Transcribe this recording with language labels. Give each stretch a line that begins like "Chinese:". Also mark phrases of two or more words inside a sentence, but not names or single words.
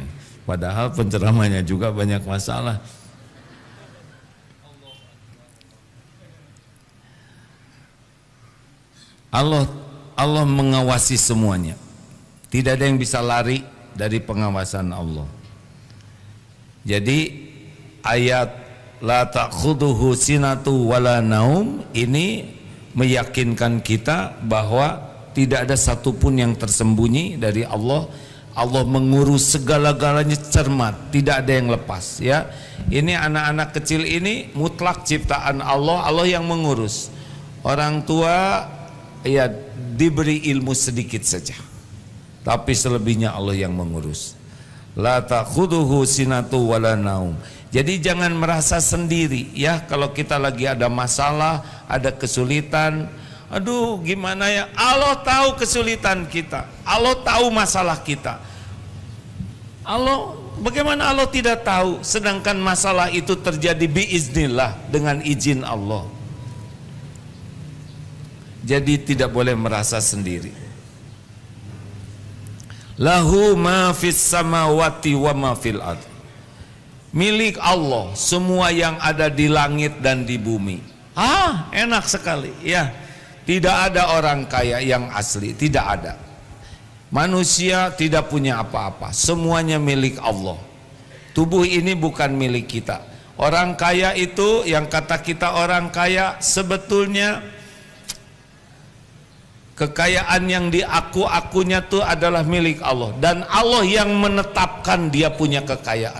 Indonesian: Padahal penceramahnya juga banyak masalah. Allah mengawasi semuanya. Tidak ada yang bisa lari dari pengawasan Allah. Jadi ayat
Arabic: لا تأخذه سنة ولا نوم
Indonesian: ini meyakinkan kita bahwa tidak ada satupun yang tersembunyi dari Allah. Allah mengurus segala-galanya cermat, tidak ada yang lepas ya. Ini anak-anak kecil ini mutlak ciptaan Allah, Allah yang mengurus. Orang tua ya diberi ilmu sedikit saja, tapi selebihnya Allah yang mengurus.
Arabic: لا تأخذه سنة ولا نوم.
Indonesian: Jadi jangan merasa sendiri ya kalau kita lagi ada masalah, ada kesulitan. Aduh gimana ya, Allah tahu kesulitan kita, Allah tahu masalah kita. Allah, bagaimana Allah tidak tahu sedangkan masalah itu terjadi biiznillah, dengan izin Allah. Jadi tidak boleh merasa sendiri.
Arabic: له ما في السماوات وما في الأرض.
Indonesian: Milik Allah semua yang ada di langit dan di bumi. Enak sekali ya. Tidak ada orang kaya yang asli, tidak ada. Manusia tidak punya apa-apa, semuanya milik Allah. Tubuh ini bukan milik kita. Orang kaya itu, yang kata kita orang kaya, sebetulnya kekayaan yang diaku-akunya itu adalah milik Allah, dan Allah yang menetapkan dia punya kekayaan.